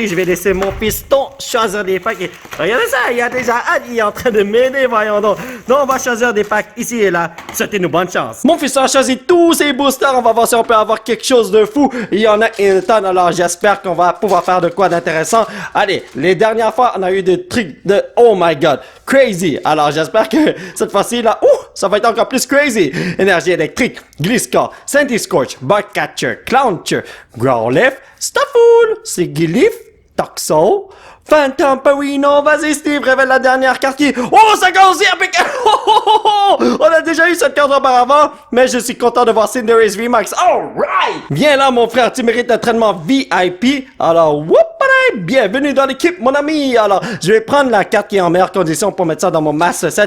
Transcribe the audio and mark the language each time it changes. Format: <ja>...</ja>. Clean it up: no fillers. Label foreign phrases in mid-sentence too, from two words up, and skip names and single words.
<fr>Je vais laisser mon piston choisir des packs et regardez ça, il y a déjà Annie qui est en train de m'aider, voyons donc. Donc on va choisir des packs ici et là, souhaitez-nous bonne chance. Mon piston a choisi tous ces boosters, on va voir si on peut avoir quelque chose de fou. Il y en a une tonne, alors j'espère qu'on va pouvoir faire de quoi d'intéressant. Allez, les dernières fois, on a eu des trucs de</fr> <en>oh my god,</en> <fr>crazy. Alors j'espère que cette fois-ci, là, ça va être encore plus crazy. Énergie électrique, Gliscor, Sandyscorch, Bugcatcher, Clowncher, Growlithe, Staffoul, Sigilyph, Toxel, Phantom Perino, vas-y Steve, révèle la dernière carte qui... Oh, ça commence avec... On a déjà eu cette carte auparavant, mais je suis content de voir Cinderace VMAX. Alright! Viens là, mon frère, tu mérites un traitement VIP. Alors, whoop, bienvenue dans l'équipe, mon ami. Alors, je vais prendre la carte qui est en meilleure condition pour mettre ça dans mon Master Set.</fr>